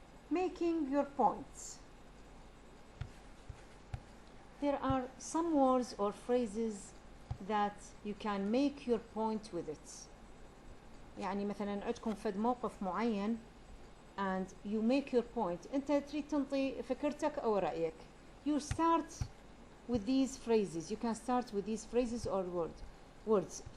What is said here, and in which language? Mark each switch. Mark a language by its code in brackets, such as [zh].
[en] Making your points. There are some words or phrases that you can make your point with it. [ar] يعني مثلا عندكم فد موقف معين [en] and you make your point. [ar] أنت تريد تنطي فكرتك أو رأيك. [en] You start with these phrases. You can start with these phrases or words.